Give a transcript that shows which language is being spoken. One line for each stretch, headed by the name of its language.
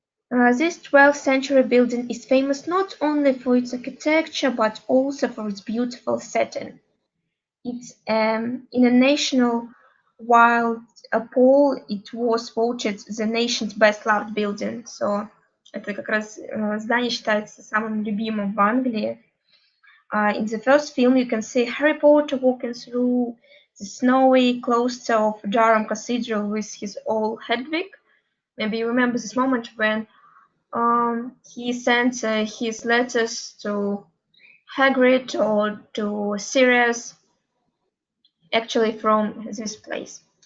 English: This 12th century building is famous not only for its architecture but also for its beautiful setting. It's in a national wild poll, it was voted the nation's best loved building.
Russian: So это как раз здание считается самым любимым в Англии.
English: In the first film, you can see Harry Potter walking through the snowy cloister of Durham Cathedral with his old Hedwig. Maybe you remember this moment when he sent his letters to Hagrid or to Sirius, actually from this place.